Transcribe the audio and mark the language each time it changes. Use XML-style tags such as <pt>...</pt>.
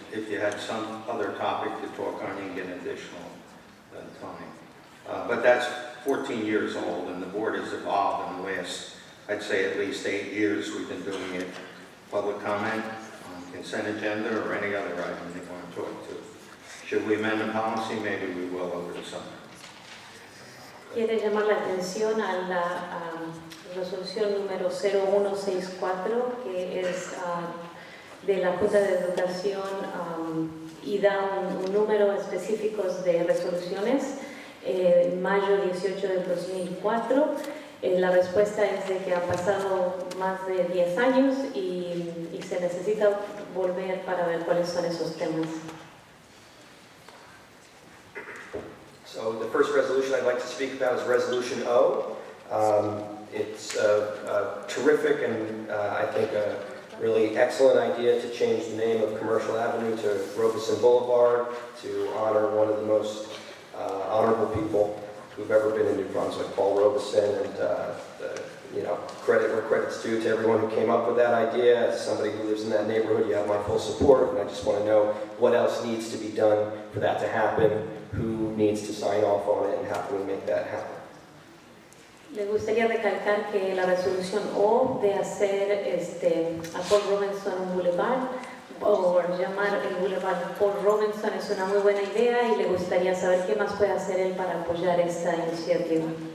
<en>If you had some other topic to talk on, you can get additional time. But that's 14 years old, and the board has evolved in the last, I'd say, at least 8 years. We've been doing it. Public comment on consent agenda or any other item they want to talk to. Should we amend the policy? Maybe we will over the summer.</en> <es>Quiere llamar la atención a la resolución número 0164, que es de la Junta de Educación y da un número específico de resoluciones. Mayo 18 del 2004. La respuesta es de que ha pasado más de 10 años y se necesita volver para ver cuáles son esos temas.</es> <en>So the first resolution I'd like to speak about is Resolution O. It's a terrific and I think a really excellent idea to change the name of Commercial Avenue to Robeson Boulevard to honor one of the most honorable people who've ever been in New Brunswick, Paul Robeson, and credit where credit's due to everyone who came up with that idea. As somebody who lives in that neighborhood, you have my full support, and I just want to know what else needs to be done for that to happen, who needs to sign off on it, and how can we make that happen.</en> <es>Le gustaría recalcar que la resolución O de hacer a Paul Robinson un boulevard o llamar el boulevard Paul Robinson es una muy buena idea y le gustaría saber qué más puede hacer él para apoyar esta iniciativa.</es>